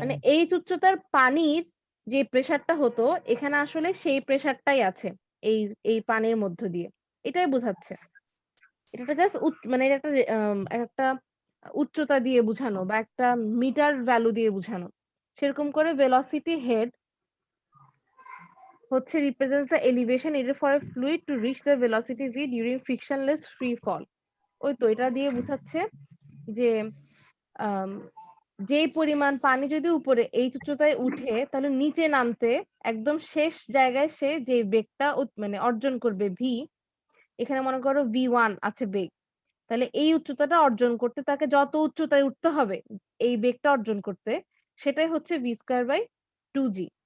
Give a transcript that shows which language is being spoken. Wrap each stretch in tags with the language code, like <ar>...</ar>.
<bn>মানে এইচ উচ্চতার পানির যে প্রেসারটা হতো এখানে আসলে সেই প্রেসারটাই আছে এই এই পানির মধ্য দিয়ে, এটাই বোঝাচ্ছে। এটা জাস্ট মানে এটা একটা একটা উচ্চতা দিয়ে বুঝানো বা একটা মিটার ভ্যালু দিয়ে বুঝানো। সেরকম করে ভেলোসিটি হেড হচ্ছে</bn> <en>represents the elevation needed for a fluid to reach the velocity v during frictionless free fall।</en> <bn>ওই তো এটা দিয়ে বুঝাচ্ছে যে আম, যেই পরিমাণ পানি যদি উপরে এই উচ্চতায় উঠে তাহলে নিচে নামতে একদম শেষ জায়গায় সে যে বেগটা মানে অর্জন করবে ভি, এখানে মনে করো v1 আছে বেগ, তাহলে এই উচ্চতাটা অর্জন করতে তাকে যত উচ্চতায় উঠতে হবে এই বেগটা অর্জন করতে, সেটাই হচ্ছে v স্কয়ার বাই 2g।</bn>